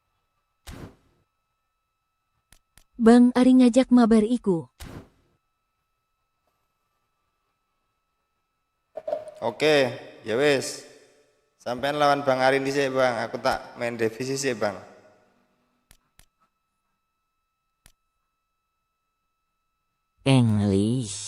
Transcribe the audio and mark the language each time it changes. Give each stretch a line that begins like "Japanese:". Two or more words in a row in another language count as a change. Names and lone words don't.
Javanese: Bang Ari ngajak mabar iku. Oke, ya wis. Sampean lawan Bang Ari dhisik, Bang. Aku tak main divisi sih, Bang. English.